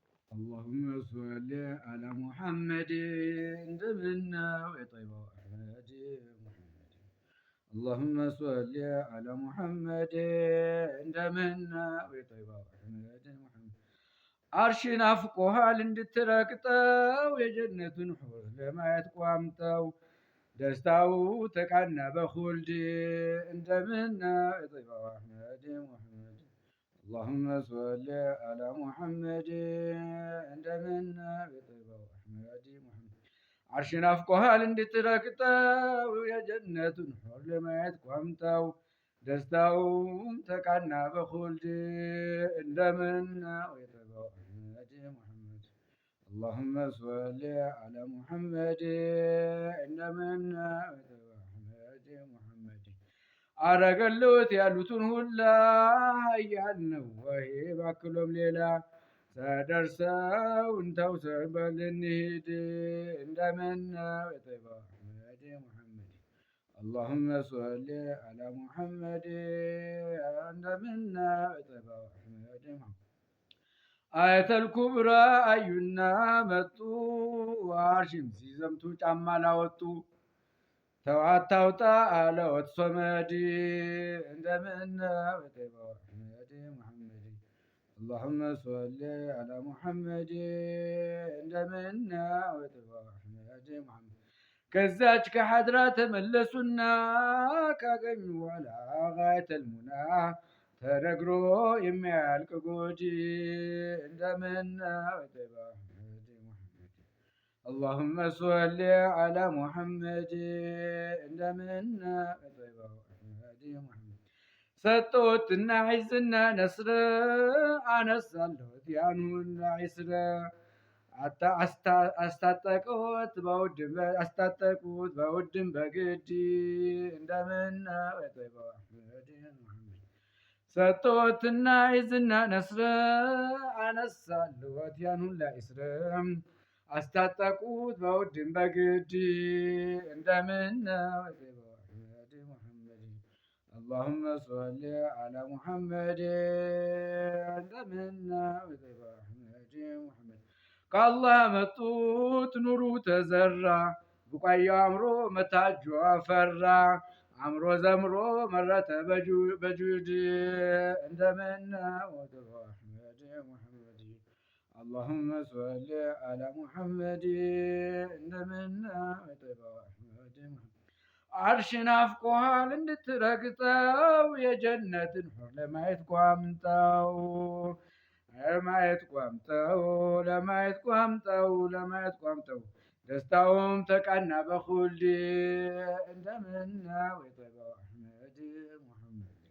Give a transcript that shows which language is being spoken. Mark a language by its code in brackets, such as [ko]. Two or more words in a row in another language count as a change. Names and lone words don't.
[ar] اللهم صل على محمد، [am] እንደምነው የጠይባው አሕመድ ሙሐመድ። [ar] اللهم صل على محمد، [am] እንደምነው የጠይባው አሕመድ ሙሐመድ። አርሽ ናፍቆሃል እንድትረግጠው፣ የጀነቱን ሑር ለማየት ቋምጠው፣ ደስታው ተቃና በኹልድ፣ እንደምነው የጠይባው አሕመድ ሙሐመድ። [ar] اللهم صل على محمد، [am] እንደምነው የጠይባው አሕመድ ሙሐመድ። አርሽ ናፍቆሃል እንድትረግጠው፣ የጀነቱን ሑር ለማየት ቋምጠው፣ ደስታው ተቃና በኹልድ፣ እንደምነው የጠይባው አሕመድ ሙሐመድ። [ar] اللهم صل على محمد، [am] እንደምነው የጠይባው አሕመድ ሙሐመድ። አረገሎት ያሉትን ሁላ ኃያል ነው ወይ ባክሎም ሌላ፣ ተደርሰው እንተው ሰበል እንሂድ፣ እንደምነው የጠይባው አሕመድ ሙሐመድ። [ar] اللهم صل على محمد، [am] እንደምነው የጠይባው አሕመድ ሙሐመድ። [ar] آيات الكبرى [am] አዩና መጡ፣ አርሽም ሲዘምቱ ጫማ ላወጡ፣ ተው አታውጣ አለወት ሶመድ፣ እንደምነው የጠይባው አሕመድ ሙሐመድ። [ar] اللهم صل على محمد، [am] እንደምነው የጠይባው አሕመድ ሙሐመድ። ከዛች ከሐድራ ተመለሱና፣ ካገኙ በኋላ [ar] غاية المنى፣ [am] ተነግሮ የማያልቅ ጎጂ፣ እንደምነው የጠይባው አሕመድ ሙሐመድ። [ar] اللهم صل على محمد، [am] እንደምነው የጠይባው አሕመድ ሙሐመድ። ሰጠዎትና ዒዝና ነስር፣ አነሳለሁት ያን ሁላ ዒስር፣ አታ-፣ አስታ-፣ አስታጠቁት በውድም በ-፣ አስታጠቁት በውድም በግድ፣ እንደምነው የጠይባው አሕመድ ሙሐመድ። ሰጠዎትና ዒዝና ነስር፣ አነሳለሁት ያን ሁላ ዒስር፣ አስታጠቁት በውድም በግድ፣ እንደምነው የጠይባው አሕመድ ሙሐመድ። [ar] اللهم صل على محمد، [am] እንደምነው የጠይባው አሕመድ ሙሐመድ። ከአላህ መጡት ኑሩ ተዘራ፣ ቡቃያው አምሮ መታጁ አፈራ፣ አምሮ ዘምሮ መረተ በጁ-፣ በጁድ፣ እንደምነው የጠይባው አሕመድ ሙሐመድ። [ar] اللهم صل على محمد، [am] እንደምነው የጠይባው አሕመድ ሙሐመድ። አርሽ ናፍቆሃል እንድትረግጠው፣ የጀነትን ሑር ለማየት ቋምጠው፣ ለማየት ቋምጠው፣ ለማየት ቋምጠው፣ ለማየት ቋምጠው፣ ደስታውም ተቃና በኹልድ፣ እንደምነው የጠይባው አሕመድ ሙሐመድ።